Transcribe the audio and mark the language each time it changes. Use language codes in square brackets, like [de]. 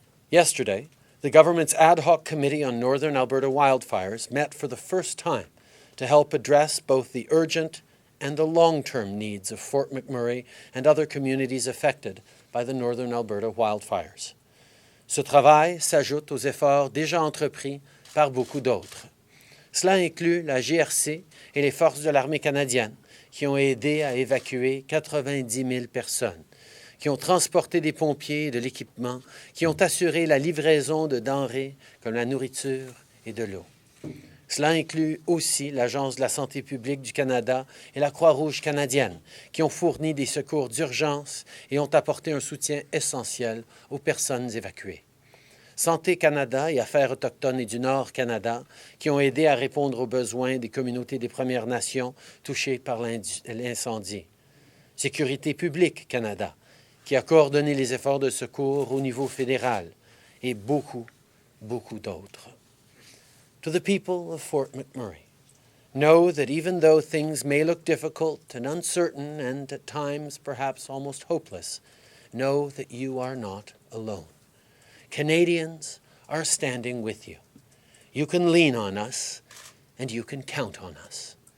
[en] Yesterday, the government's ad hoc committee on Northern Alberta wildfires met for the first time to help address both the urgent and the long-term needs of Fort McMurray and other communities affected by the Northern Alberta wildfires. [fr] Ce travail s'ajoute aux efforts déjà entrepris par beaucoup d'autres. Cela inclut la GRC et les forces de l'armée canadienne qui ont aidé à évacuer 90 000 personnes, qui ont transporté des pompiers et de l'équipement, qui ont assuré la livraison de denrées comme la nourriture et de l'eau. Cela inclut aussi l'Agence de la santé publique du Canada et la Croix-Rouge canadienne, qui ont fourni des secours d'urgence et ont apporté un soutien essentiel aux personnes évacuées. Santé Canada et Affaires autochtones et du Nord Canada, qui ont aidé à répondre aux besoins des communautés des Premières Nations touchées par l'incendie. Sécurité publique Canada, qui a coordonné les efforts de secours au niveau fédéral, et beaucoup d'autres. [en] To the people of Fort McMurray, know that even though things may look difficult and uncertain and at times perhaps almost hopeless, know that you are not alone. Canadians are standing with you. You can lean on us and you can count on us.